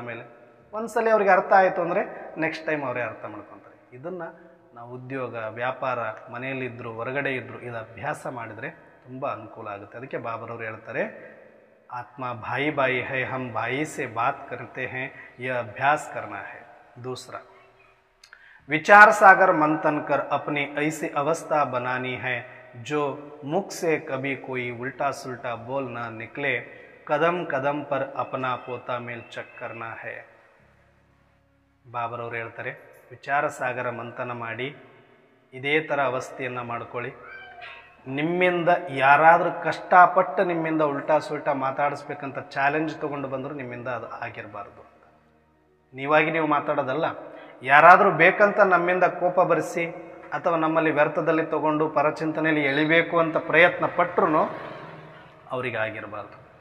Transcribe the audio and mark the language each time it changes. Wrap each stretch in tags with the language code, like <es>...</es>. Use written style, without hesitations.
<kn>ಆಮೇಲೆ ಒಂದು ಸಲ ಅವ್ರಿಗೆ ಅರ್ಥ ಆಯಿತು ಅಂದರೆ ನೆಕ್ಸ್ಟ್ ಟೈಮ್ ಅವರೇ ಅರ್ಥ ಮಾಡ್ಕೊತಾರೆ. ಇದನ್ನು ನಾವು ಉದ್ಯೋಗ, ವ್ಯಾಪಾರ, ಮನೆಯಲ್ಲಿದ್ದರು, ಹೊರಗಡೆ ಇದ್ದರು, ಇದು ಅಭ್ಯಾಸ ಮಾಡಿದರೆ ತುಂಬ ಅನುಕೂಲ ಆಗುತ್ತೆ. ಅದಕ್ಕೆ ಬಾಬರವರು ಹೇಳ್ತಾರೆ,</kn> <hi>ಆತ್ಮ ಬಾಯಿ ಬಾಯಿ ಹೈ, ಹಮ್ ಬಾಯಿ ಸೆ ಬಾತ್ ಕರ್ತೆ ಹೈ, ಯಹ ಅಭ್ಯಾಸ ಕರ್ನಾ ಹೈ. दूसरा, विचार सागर मंथन कर अपनी ऐसी अवस्था बनानी है जो मुख से कभी कोई उल्टा सुल्टा बोल ना निकले. कदम कदम पर अपना पोता मेल चेक करना है.</hi> <kn>ಬಾಬರವರು ಹೇಳ್ತಾರೆ, ವಿಚಾರ ಸಾಗರ ಮಂಥನ ಮಾಡಿ ಇದೇ ಥರ ಅವಸ್ಥೆಯನ್ನು ಮಾಡ್ಕೊಳ್ಳಿ. ನಿಮ್ಮಿಂದ ಯಾರಾದರೂ ಕಷ್ಟಪಟ್ಟು ನಿಮ್ಮಿಂದ ಉಲ್ಟಾ ಸುಲ್ಟಾ ಮಾತಾಡಿಸ್ಬೇಕಂತ ಚಾಲೆಂಜ್ ತೊಗೊಂಡು ಬಂದರೂ ನಿಮ್ಮಿಂದ ಅದು ಆಗಿರಬಾರ್ದು. ನೀವಾಗಿ ನೀವು ಮಾತಾಡೋದಲ್ಲ, ಯಾರಾದರೂ ಬೇಕಂತ ನಮ್ಮಿಂದ ಕೋಪ ಬರೆಸಿ ಅಥವಾ ನಮ್ಮಲ್ಲಿ ವ್ಯರ್ಥದಲ್ಲಿ ತಗೊಂಡು ಪರಚಿಂತನೆಯಲ್ಲಿ ಎಳಿಬೇಕು ಅಂತ ಪ್ರಯತ್ನ ಪಟ್ಟರು ಅವರಿಗೆ ಆಗಿರಬಾರ್ದು.</kn>